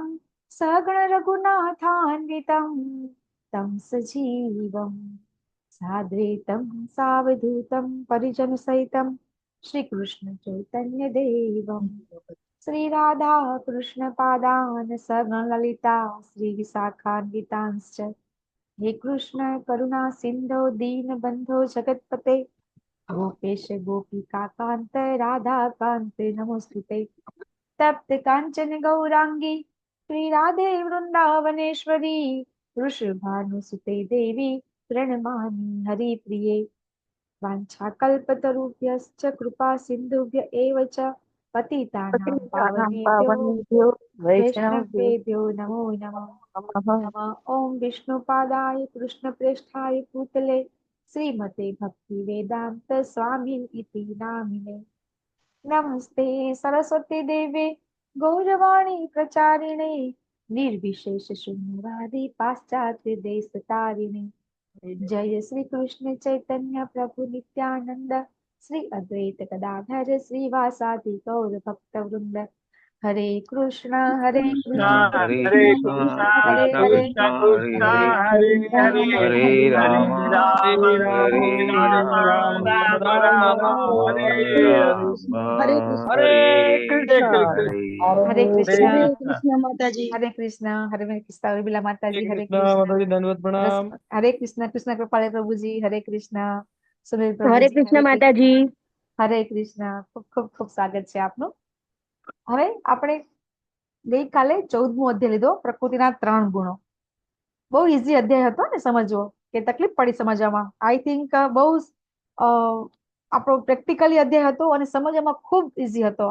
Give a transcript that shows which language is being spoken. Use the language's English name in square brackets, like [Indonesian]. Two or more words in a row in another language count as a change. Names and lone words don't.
[Sanskrit] સગણ રઘુનાથાન્વિतं तं સજીવં સાદ્વૈतं સાવધૂतं પરિજન સહિतं શ્રી કૃષ્ણ ચૈતન્ય દેવમ શ્રી રાધા કૃષ્ણ પાદાન સગણ લલિતા શ્રી વિશાખાન્વિતાંશ્ચ હે કૃષ્ણ કરુણા સિંધો દીન બંધો જગતપતે ગોપેશ ગોપિકા કાંત રાધા કાંત નમોસ્તુતે. તપ્ત કાંચન ગૌરાંગી શ્રી રાધે વૃંદાવનેશ્વરી વૃષભાનુસુતે દેવી પ્रणमामि हरिप्रिये. वाञ्छाकल्पतरुभ्यश्च कृपा सिन्धुभ्य एव च पतितानां પતિતાનાં पावनेभ्यो પાવનેભ્યો વૈષ્ણવેભ્યો वैष्णवेभ्यो नमो नमः. નમઃ. नमः ॐ विष्णुपादाय कृष्णप्रेष्ठाय भूतले श्रीमते भक्तिवेदान्त स्वामी इति नामिने. नमस्ते सरस्वती देवे गौरवाणी प्रचारिणे निर्विशेष शून्यवादी पाश्चात्य देश तारिणे. जय श्री कृष्ण चैतन्य प्रभु नित्यानंद श्री अद्वैत गदाधर श्रीवासादि गौर भक्त वृंद. हरे कृष्णा हरे कृष्णा કૃષ્ણ હરે कृष्ण કૃષ્ણ कृष्ण हरे હરે हरे કૃષ્ણ હરે હરે हरे હરે राम રામ हरे હરે રામ રામ રામ હરે હરે. હરે કૃષ્ણ. હરે કૃષ્ણ हरे હરે कृष्णा હરે કૃષ્ણ. [Gujarati] કૃષ્ણ માતાજી. [Hindi] हरे कृष्णा हरे कृष्णा उर्मिला माता हरे जी हरे कृष्णा कृष्णा माता जी दंडवत प्रणाम। हरे कृष्णा कृष्णा कृपाले प्रभु जी हरे कृष्णा सुनील प्रभु હરે जी કૃષ્ણ हरे कृष्णा [Gujarati] માતાજી. હરે કૃષ્ણ. ખૂબ ખૂબ ખૂબ સ્વાગત છે આપનું. હવે આપણે ગઈકાલે 14મો અધ્યાય લીધો, પ્રકૃતિના 3 ગુણો. બહુ ઈઝી અધ્યાય હતો ને સમજવો, કે તકલીફ પડી સમજવામાં? [English] I think [Gujarati] બહુ આપણો પ્રેક્ટિકલી અધ્યાય હતો અને સમજવામાં ખૂબ ઈઝી હતો.